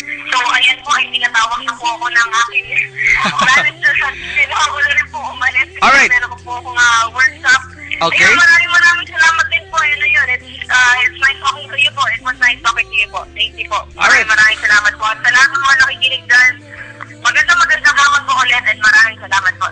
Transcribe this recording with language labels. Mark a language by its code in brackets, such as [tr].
[tl] So, ayan po, ay tinatawag na po ako ng aking manager sa ako na rin po umalis. [en] Alright. [tl] Meron ko po akong workshop. [en] Okay. [tl] Ayun, maraming salamat din po. Ayun na yun. [en] It's nice talking to you po. It was nice talking to you po. Thank you po. Alright. [tl] Maraming salamat po. At sa lahat ng mga nakikinig dyan, magandang hapon po ulit at maraming salamat po.